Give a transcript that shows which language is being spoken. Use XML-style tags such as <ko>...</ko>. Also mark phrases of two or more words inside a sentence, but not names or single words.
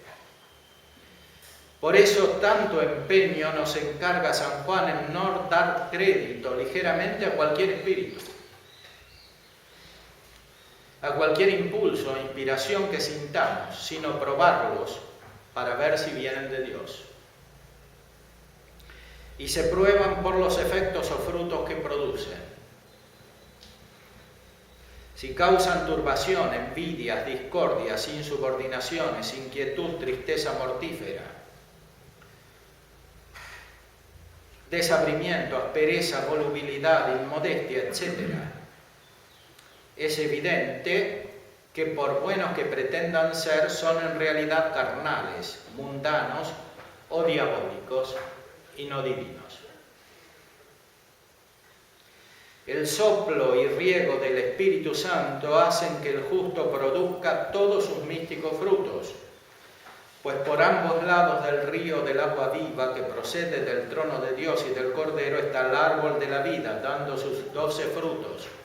<es>Por eso tanto empeño nos encarga San Juan en no dar crédito ligeramente a cualquier espíritu, a cualquier impulso o inspiración que sintamos, sino probarlos para ver si vienen de Dios. Y se prueban por los efectos o frutos que producen. Si causan turbación, envidias, discordias, insubordinaciones, inquietud, tristeza mortífera, desabrimiento, aspereza, volubilidad, inmodestia, etc., es evidente que por buenos que pretendan ser, son en realidad carnales, mundanos o diabólicos y no divinos. El soplo y riego del Espíritu Santo hacen que el justo produzca todos sus místicos frutos, Pues por ambos lados del río del agua viva que procede del trono de Dios y del Cordero está el árbol de la vida, dando sus 12 frutos.</es>